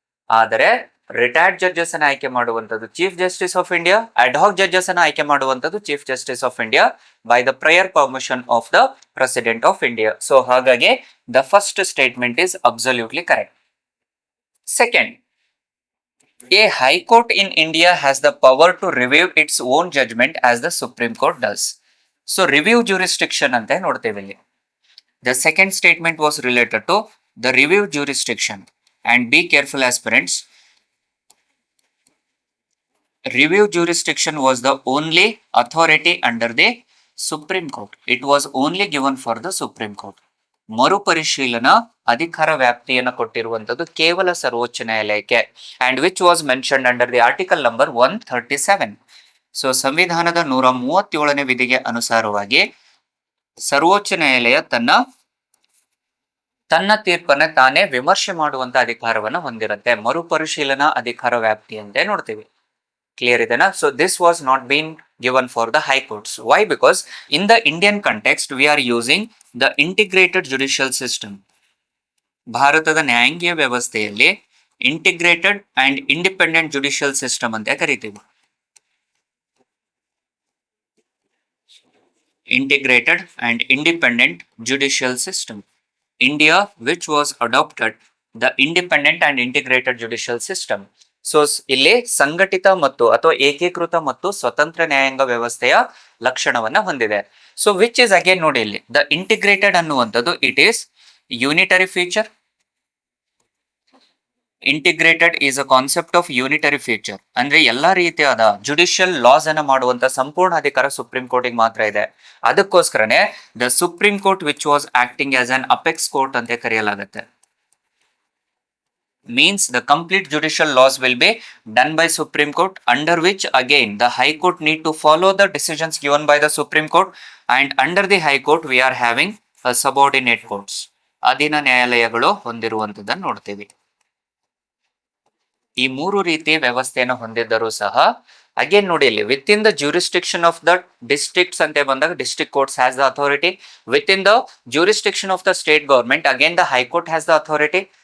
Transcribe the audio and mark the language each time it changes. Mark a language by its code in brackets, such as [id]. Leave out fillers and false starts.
[kn] ಆದರೆ [en] retired judges [kn] ಅನ್ನ ಆಯ್ಕೆ ಮಾಡುವಂಥದ್ದು [en] Chief justice of India, ad hoc judges ಅನ್ನ ಆಯ್ಕೆ ಮಾಡುವಂಥದ್ದು chief justice of India by the prior permission of the president of India. So [kn] ಹಾಗಾಗಿ [en] The first statement is absolutely correct. Second, A high court in India has the power to review its own judgment as the Supreme Court does. So review jurisdiction [kn] ಅಂತ ನೋಡ್ತೇವೆ ಇಲ್ಲಿ. [en] The second statement was related to the review jurisdiction. And be careful, aspirants. Review jurisdiction was the only authority under the Supreme Court. It was only given for the Supreme Court. [kn] ಮರುಪರಿಶೀಲನಾ ಅಧಿಕಾರ ವ್ಯಾಪ್ತಿಯನ್ನು ಕೊಟ್ಟಿರುವಂತದ್ದು ಕೇವಲ ಸರ್ವೋಚ್ಚ ನ್ಯಾಯಾಲಯಕ್ಕೆ. [en] And which was mentioned under the article number 137. [kn] So ಸಂವಿಧಾನದ 137ನೇ ವಿಧಿಗೆ ಅನುಸಾರವಾಗಿ ಸರ್ವೋಚ್ಚ ನ್ಯಾಯಾಲಯ ತನ್ನ ತೀರ್ಪನ್ನ ತಾನೇ ವಿಮರ್ಶೆ ಮಾಡುವಂತ ಅಧಿಕಾರವನ್ನು ಹೊಂದಿರುತ್ತೆ. ಮರುಪರಿಶೀಲನಾ ಅಧಿಕಾರ ವ್ಯಾಪ್ತಿ ಅಂತ ನೋಡ್ತೀವಿ. ಕ್ಲಿಯರ್ ಇದೆನಾ? [en] So this was not been given for the high courts. Why? Because in the Indian context we are using the integrated judicial system. [kn] ಭಾರತದ ನ್ಯಾಯಾಂಗೀಯ ವ್ಯವಸ್ಥೆಯಲ್ಲಿ [en] integrated and independent judicial system [kn] ಅಂತ ಕರಿತೀವಿ. [en] Integrated and independent judicial system. India which was adopted the independent and integrated judicial system. [kn] So ಇಲ್ಲಿ ಸಂಘಟಿತ ಮತ್ತು ಅಥವಾ ಏಕೀಕೃತ ಮತ್ತು ಸ್ವತಂತ್ರ ನ್ಯಾಯಾಂಗ ವ್ಯವಸ್ಥೆಯ ಲಕ್ಷಣವನ್ನ ಹೊಂದಿದೆ. [en] so which is again [kn] ನೋಡಿ ಇಲ್ಲಿ [en] the integrated [kn] ಅನ್ನುವಂಥದ್ದು [en] It is unitary feature. Integrated is a concept of unitary feature [kn] ಅಂದ್ರೆ ಎಲ್ಲಾ ರೀತಿಯಾದ ಜುಡಿಷಿಯಲ್ ಲಾಸ್ ಅನ್ನ ಮಾಡುವಂತ ಸಂಪೂರ್ಣ ಅಧಿಕಾರ ಸುಪ್ರೀಂ ಕೋರ್ಟಿಗೆ ಮಾತ್ರ ಇದೆ. ಅದಕ್ಕೋಸ್ಕರನೇ [en] the supreme court which was acting as an apex court [kn] ಅಂತ ಕರೆಯಲಾಗುತ್ತೆ. [en] Means the complete judicial laws will be done by Supreme Court, under which again the High Court need to follow the decisions given by the Supreme Court, and under the High Court we are having a subordinate courts. [kn] ಅಧೀನ ನ್ಯಾಯಾಲಯಗಳು ಹೊಂದಿರುವಂತದನ್ನು ನೋಡ್ತೀವಿ. ಈ ಮೂರು ರೀತಿ ವ್ಯವಸ್ಥೆಯನ್ನು ಹೊಂದಿದ್ದರೂ ಸಹ [en] again [kn] ನೋಡಿ ಇಲ್ಲಿ [en] within the jurisdiction of the districts [kn] ಅಂತ ಬಂದಾಗ [en] District courts has the authority. Within the jurisdiction of the state government again the high court has the authority.